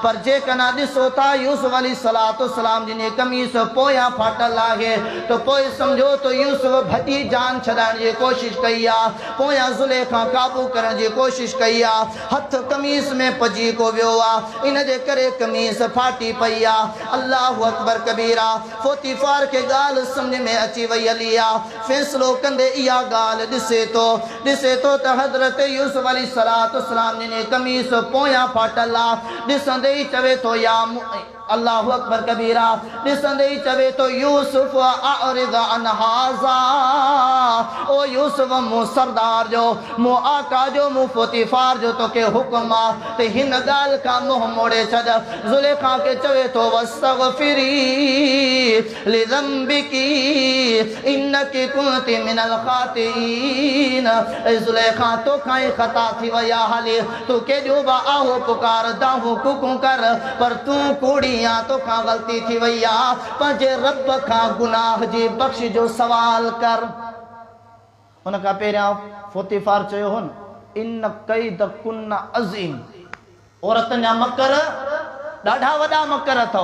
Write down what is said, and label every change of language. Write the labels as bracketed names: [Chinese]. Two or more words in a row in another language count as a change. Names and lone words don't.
[Sindhi] पर जेकॾहिं ॾिसो था यूसुफ अलैहिस्सलाम जिन जी कमीस पोयां फाटल आहे, त पोइ सम्झो त यूसुफ भॼी जान छॾाइण जी कोशिशि कई आहे, पोयां ज़ुलेखा काबू करण जी कोशिशि कई आहे, हथ कमीस में पजी को वियो आहे, इन जे करे कमीस फाटी पई आहे। [Arabic] الله أكبر كبيرا. [Sindhi] फोतीफार खे ॻाल्हि सम्झ में अची वई हली आहे। फ़ैसिलो कंदे इहा ॻाल्हि ॾिसे थो त हज़रत यूसुफ अलैहिस्सलाम जिन जी कमीस पोयां फाटल आहे। ॾिसंदे ई चवे थो [Arabic] الله أكبر كبيرا [Sindhi] ॾिसंदे ई चवे तो [Arabic] يوسف أعرض عن هذا, [Sindhi] ओ यूसुफ मूं सरदार जो मूं आका जो मूं पोतीफार जो तोखे हुक्म आ ते हिन ॻाल्हि खां मुंहुं मोड़े छॾ। ज़ुलेखा के चवे तो [Arabic] واستغفري لذنبك إنك كنت من الخاطئين. [Sindhi] ज़ुलेखा तोखां ई ख़ता थी वई आ, हाली तू केॾो बि आहो पुकार दाहूं कुकूं कर, पर तूं कूड़ी या तोखां ग़लती थी वई आ, पंहिंजे रब खां गुनाह जी बख़्श जो सवाल कर। उन खां पहिरियां पोतीफार चयो हुन [Arabic] إن كيدكن عظيم, [Sindhi] औरतनि जा मकर ॾाढा वॾा मकर अथव।